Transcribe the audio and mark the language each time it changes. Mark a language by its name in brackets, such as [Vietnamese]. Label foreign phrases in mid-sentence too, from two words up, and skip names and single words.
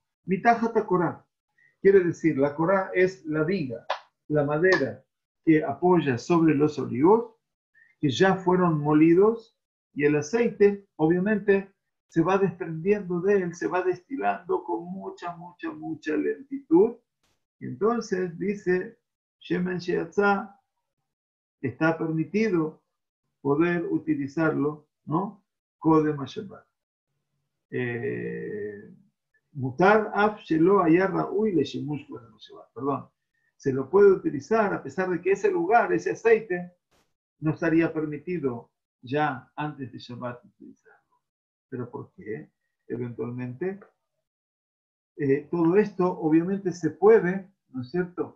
[Hebrew] מתחת הקורה, [Spanish] quiere decir, la korah es la viga, la madera que apoya sobre los olivos, que ya fueron molidos, y el aceite, obviamente, se va desprendiendo de él, se va destilando con mucha lentitud. Y entonces dice, [Hebrew] שמן שיצא, [Spanish] está permitido poder utilizarlo, ¿no? [Hebrew] קודם השבת. מותר אף שלא היה ראוי לשימוש קודם השבת. [Spanish] Perdón. Se lo puede utilizar a pesar de que ese lugar, ese aceite, no estaría permitido ya antes de Shabbat utilizarlo. ¿Pero por qué? Eventualmente, todo esto obviamente se puede, ¿no es cierto?